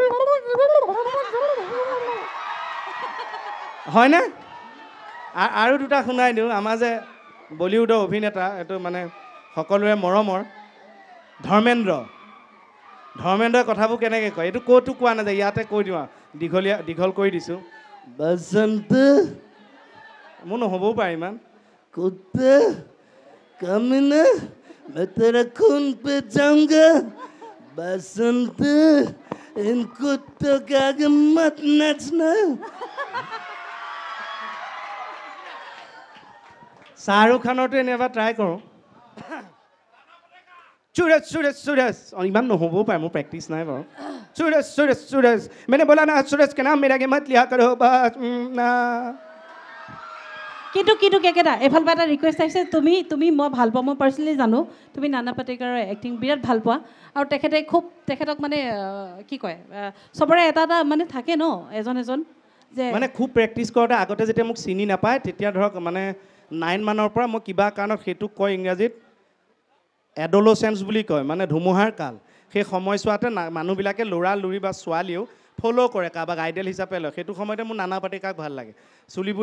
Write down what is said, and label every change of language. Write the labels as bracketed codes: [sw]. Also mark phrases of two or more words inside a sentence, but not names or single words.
[as] হয়নে আৰু দুটা শুনাই দিওঁ আমাৰ যে বলিউডৰ অভিনেতা এইটো মানে সকলোৰে মৰমৰ ধৰ্মেন্দ্ৰ ধৰ্মেন্দ্ৰই কথাবোৰ কেনেকৈ কয় এইটো ক'তো কোৱা নাযায় ইয়াতে কৈ দিওঁ দীঘল কৰি দিছোঁ বসন্ত মোৰ নহ'বও পাৰে ইমান [hi] कुत्ता कमीना मैं तेरा खून पे जाऊंगा बसंत इन कुत्तों के आगे मत नाचना [as] শাহৰুখ খানৰটো এনে এবাৰ ট্ৰাই কৰোঁ [hi] सूरज इमान [as] নহ'বও পাৰে মোৰ প্ৰেক্টিচ নাই বাৰু [hi] सूरज मैंने बोला ना सूरज के नाम मेरा के मत लिया करो बस ना [as] কিন্তু কেকেটা এফালৰ পৰা এটা ৰিকুৱেষ্ট আহিছে তুমি মই ভাল পাওঁ মই পাৰ্চনেলি জানো তুমি নানা পাটেকাৰৰ এক্টিং বিৰাট ভাল পোৱা আৰু তেখেতক মানে কি কয় চবৰে এটা মানে থাকে ন এজন যে মানে খুব প্ৰেক্টিচ কৰোঁতে আগতে যেতিয়া মোক চিনি নাপায় তেতিয়া ধৰক মানে 9 মানৰ পৰা মই কিবা কাৰণত সেইটো কয় ইংৰাজীত এডলচেঞ্চ বুলি কয় মানে ধুমুহাৰ কাল সেই সময়ছোৱাতে মানুহবিলাকে ল'ৰা লৰি বা ছোৱালীও ফ'ল' কৰে কাৰোবাক আইডেল হিচাপে লয় সেইটো সময়তে মোৰ নানা পাটেকাৰক ভাল লাগে চুলিবোৰ